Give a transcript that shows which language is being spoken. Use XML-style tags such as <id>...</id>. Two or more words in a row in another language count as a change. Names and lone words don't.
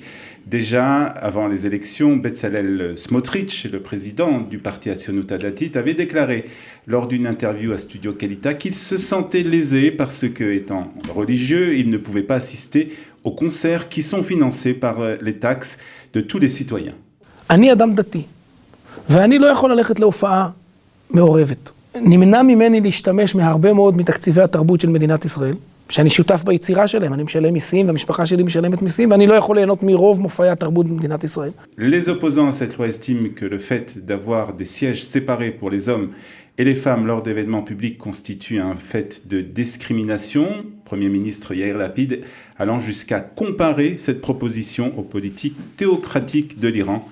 <fr>Déjà, avant les élections, Bezalel Smotrich, le président du parti Hatzionut Hadatit, avait déclaré lors d'une interview à Studio Kelita qu'il se sentait lésé parce que, étant religieux, il ne pouvait pas assister aux concerts qui sont financés par les taxes de tous les citoyens.</fr> <he>אני אדם דתי, ואני לא יכול ללכת להופעה מעורבת. נמנע ממני להשתמש מהרבה מאוד מתקציבי התרבות של מדינת ישראל, שאני שותף ביצירה שלהם, אני משלם מיסים, והמשפחה שלי משלמת מיסים, ואני לא יכול ליהנות מרוב מופעי התרבות במדינת ישראל.</he> <fr>Les opposants à cette loi estiment que le fait d'avoir des sièges séparés pour les hommes et les femmes lors d'événements publics constitue un fait de discrimination. Premier ministre Yair Lapid allant jusqu'à comparer cette proposition aux politiques théocratiques de l'Iran.</fr>